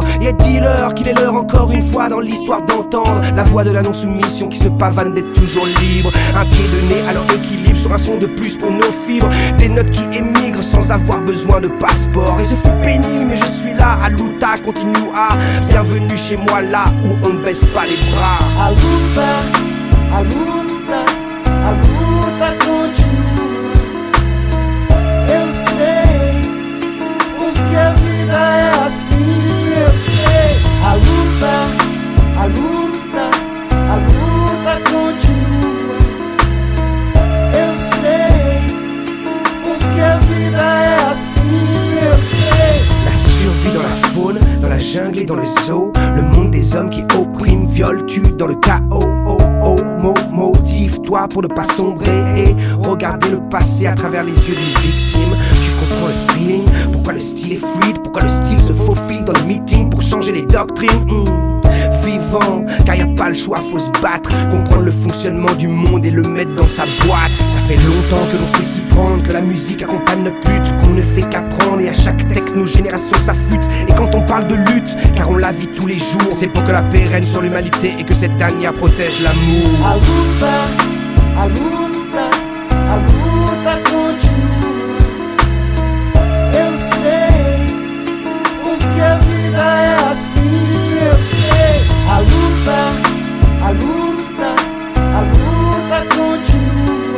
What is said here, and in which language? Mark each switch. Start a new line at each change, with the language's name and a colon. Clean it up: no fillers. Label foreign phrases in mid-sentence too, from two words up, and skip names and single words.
French: Et dis-leur qu'il est l'heure encore une fois dans l'histoire d'entendre la voix de la non-soumission qui se pavane d'être toujours libre. Un pied de nez à leur équilibre sur un son de plus pour nos fibres. Des notes qui émigrent sans avoir besoin de passeport. Et ce fut pénible mais je suis là,
Portuguese: à luta, continue à.
French: Bienvenue chez moi là où on ne baisse pas les bras.
Portuguese: A luta, a luta, a luta continua. Eu sei, porque a vida é assim, eu sei. A luta, a luta, a luta continua. Eu sei, porque a vida é assim, eu sei.
French: La survie dans la faune, dans la jungle et dans le zoo. Le monde des hommes qui oppriment, violent, tuent dans le chaos. Motive-toi pour ne pas sombrer et regarder le passé à travers les yeux d'une victime. Tu comprends le feeling, pourquoi le style est fluide, pourquoi le style se faufile dans les meetings pour changer les doctrines. Vive vent, car y a pas le choix, faut se battre, comprendre le fonctionnement du monde et le mettre dans sa boîte. Ça fait longtemps que l'on sait s'y prendre, que la musique accompagne notre lutte, qu'on ne fait qu'apprendre et à chaque texte nos générations s'affûtent. Et quand on parle de lutte, car on la vit tous les jours, c'est pour que la paix règne sur l'humanité et que cette dernière protège l'amour.
Portuguese: A luta, a luta, a luta continua. Eu sei, porque a vida é assim, eu sei. A luta, a luta, a luta continua.